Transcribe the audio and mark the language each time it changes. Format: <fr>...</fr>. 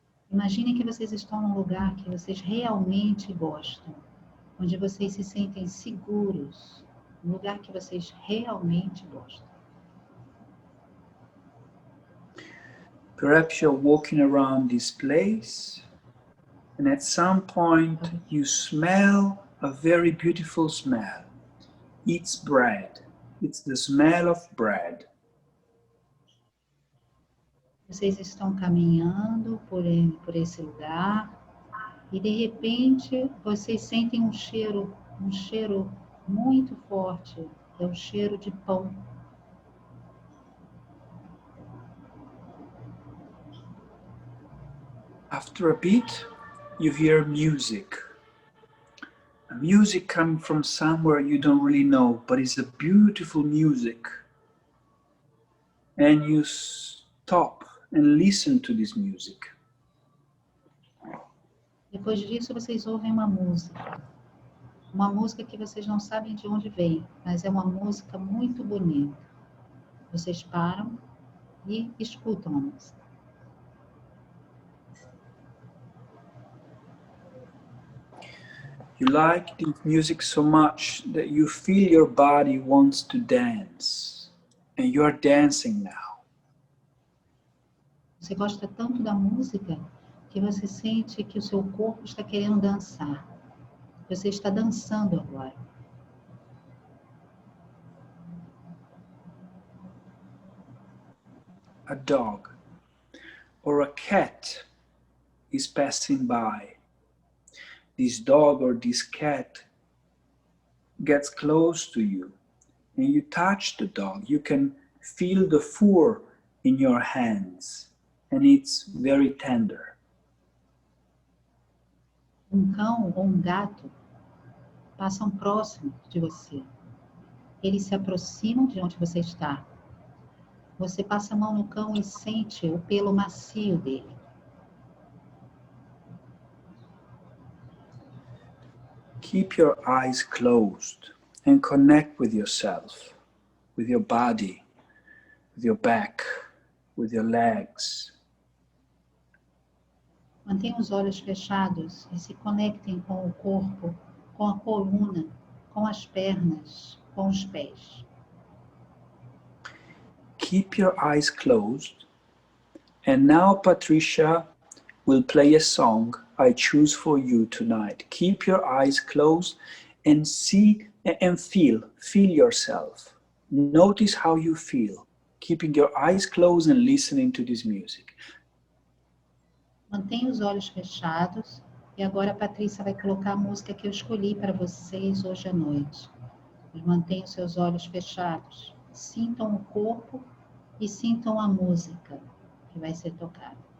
<pt>Imaginem que vocês estão num lugar que vocês realmente gostam, onde vocês se sentem seguros, um lugar que vocês realmente gostam.</pt> <en>Perhaps you're walking around this place, and at some point you smell a very beautiful smell. It's bread. It's the smell of bread.</en> <pt>Vocês estão caminhando por esse lugar e de repente vocês sentem um cheiro muito forte, é o cheiro de pão.</pt> <en>After a bit, you hear music. A music coming from somewhere you don't really know, but it's a beautiful music. And you stop and listen to this music.</en> <pt>Depois disso, vocês ouvem uma música que vocês não sabem de onde vem, mas é uma música muito bonita. Vocês param e escutam a música.</pt> <en>You like this music so much that you feel your body wants to dance, and you are dancing now.</en> <pt>Você gosta tanto da música que você sente que o seu corpo está querendo dançar. Você está dançando agora.</pt> <en>A dog or a cat is passing by. This dog or this cat gets close to you and you touch the dog. You can feel the fur in your hands and it's very tender.</en> <pt>Um cão ou um gato passam próximo de você. Eles se aproximam de onde você está. Você passa a mão no cão e sente o pelo macio dele.</pt> <en>Keep your eyes closed and connect with yourself, with your body, with your back, with your legs.</en> <pt>Mantenha os olhos fechados e se conectem com o corpo, com a coluna, com as pernas, com os pés.</pt> <en>Keep your eyes closed. And now Patricia will play a song I choose for you tonight. Keep your eyes closed and see and feel yourself. Notice how you feel, keeping your eyes closed and listening to this music.</en> <pt>Mantenha os olhos fechados e agora a Patrícia vai colocar a música que eu escolhi para vocês hoje à noite. Mas mantenham seus olhos fechados, sintam o corpo e sintam a música que vai ser tocada.</pt>